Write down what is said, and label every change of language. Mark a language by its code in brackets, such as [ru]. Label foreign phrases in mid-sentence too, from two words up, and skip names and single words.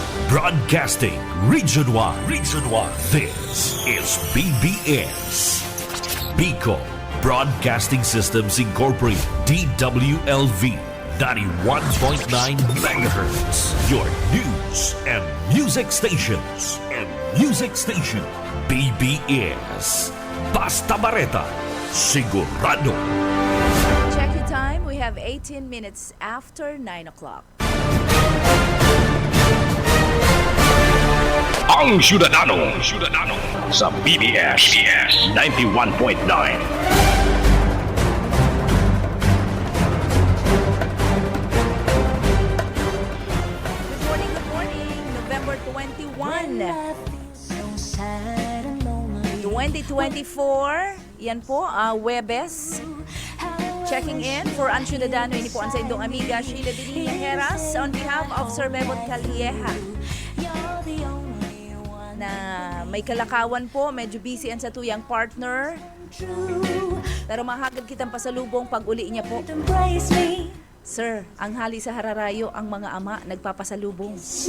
[en] Broadcasting Region 1. Region 1. This is BBS. Bicol Broadcasting Systems Incorporated. DWLV 91.9 MHz. Your news and music stations. [bik] BBS. Basta Bareta. Sigurado. [en] Check your time. We have 18 minutes after 9 o'clock. [bik] Ang Syudadano sa BBS 91.9. [en] Good morning. November 21, 2024. [bik] Yan po, Webes. [en] Checking in for Ang Syudadano. [bik] Ini po ang sa indong amiga Sheila Dinilla Heras [en] on behalf of [bik] Sir Bebot Calieja. Na may kalakawan po, medyo busy ang sa tuyang partner. Pero mahagad kitang pasalubong pag uli niya po. Sir, ang hali sa Hararayo, ang mga ama nagpapasalubong.